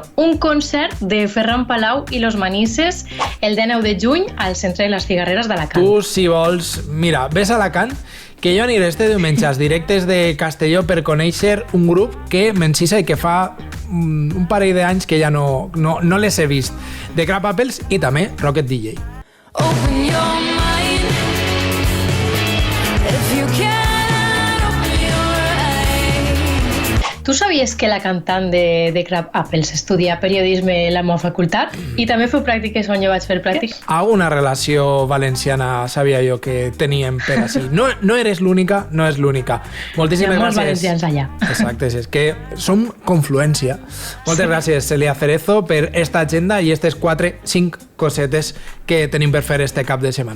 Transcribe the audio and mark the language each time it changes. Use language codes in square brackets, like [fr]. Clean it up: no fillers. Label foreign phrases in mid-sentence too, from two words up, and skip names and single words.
[ca] Un concert de Ferran Palau i Los Manises el 19 de juny al Centre de les Cigarreres d'Alacant. Tu, si vols, mira, ves a Alacant, que jo aniré este diumenge als directes de Castelló per conèixer un grup que m'encisa i que fa un parell d'anys que ja no les he vist. The Crab Apples i també Rocket DJ. [en] Open your mind if you can open your eyes. [ca] Tu sabies que la cantant de Crab Apples estudia periodisme a la meva facultat? I també feu pràctiques on jo vaig fer pràctiques? Alguna relació valenciana sabia jo que teníem per així. No eres l'única, no és l'única. Moltíssimes gràcies. Hi ha molts gràcies. valencians allà. Exacte, és que som confluència. Moltes gràcies, Celia Cerezo, per esta agenda i aquestes 4-5 cosetes que tenim per fer este cap de setmana.